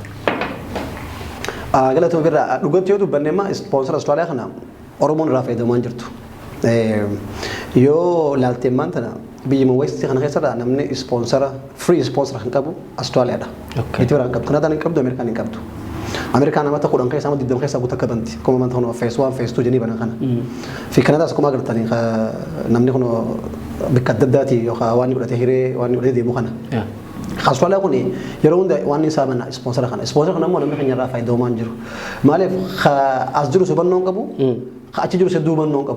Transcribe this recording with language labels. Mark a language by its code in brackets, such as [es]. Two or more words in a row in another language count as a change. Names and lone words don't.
[om] Galatuma birraa dhugatti yoo dubbanne amma ispoonsara Awustiraaliyaa kana Oromoon irraa fayyadamaa jirtu. Yoo laaltee maantana biyya West kana keessaa namni ispoonsara free ispoonsara kan qabu Awustiraaliyaadha. Itti biraan qabdu Kanadaan hin qabdu Ameerikaan hin qabdu. Ameerikaan namatti kudhan keessaa amma 20 keessaa guutuu akka banti. Kuma manta hono [en] phase 1 phase 2 [om] jenii banan kana. Fi Kanadaas akkuma agartanii namni kun bakka adda addaati yookaan waan godhatee hiree waan godhatee deemu kana. Awustiraaliyaa kun yeroo hunda waan isaa banna ispoonsara kana. Ispoonsara kana immoo namni keenya irraa fayyadamaa jiru. Maaliif as jiru hubannoo qabu. Achi jiru sedduu hubannoo qabu.